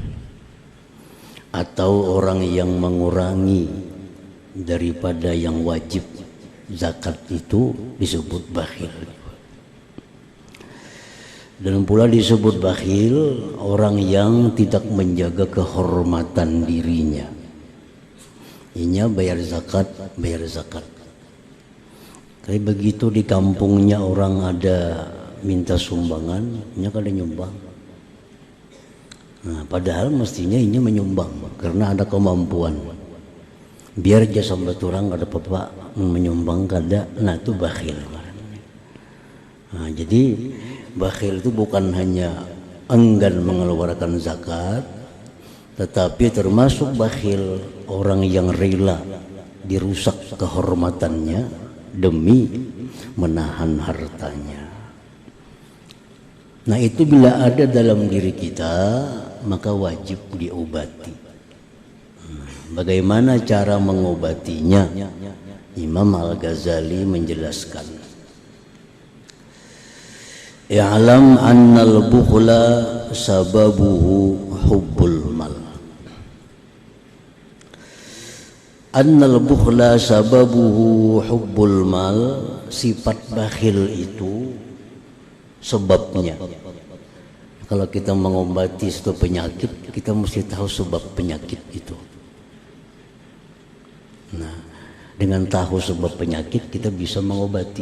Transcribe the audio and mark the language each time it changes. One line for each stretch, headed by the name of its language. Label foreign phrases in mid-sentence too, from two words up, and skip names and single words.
Indonesian: Atau orang yang mengurangi daripada yang wajib zakat itu disebut bakhil. Dan pula disebut bakhil orang yang tidak menjaga kehormatan dirinya.
Banjar: Inya bayar zakat. Tapi begitu di kampungnya orang ada minta sumbangan, inya kada nyumbang.
Indonesian: Nah, padahal mestinya inya menyumbang karena ada kemampuan.
Banjar: Biar jasa orang kada apa-apa menyumbang kada, nah itu bakhil.
Indonesian: Nah, jadi bakhil itu bukan hanya enggan mengeluarkan zakat, tetapi termasuk bakhil orang yang rela dirusak kehormatannya demi menahan hartanya. Nah itu bila ada dalam diri kita maka wajib diobati. Bagaimana cara mengobatinya? Imam Al-Ghazali menjelaskan,
Arabic: اعلم أن البخل سببه حب المال. أن البخل سببه حب المال,
Indonesian: sifat bakhil itu sebabnya. Kalau kita mengobati suatu penyakit, kita mesti tahu sebab penyakit itu. Nah, dengan tahu sebab penyakit kita bisa mengobati.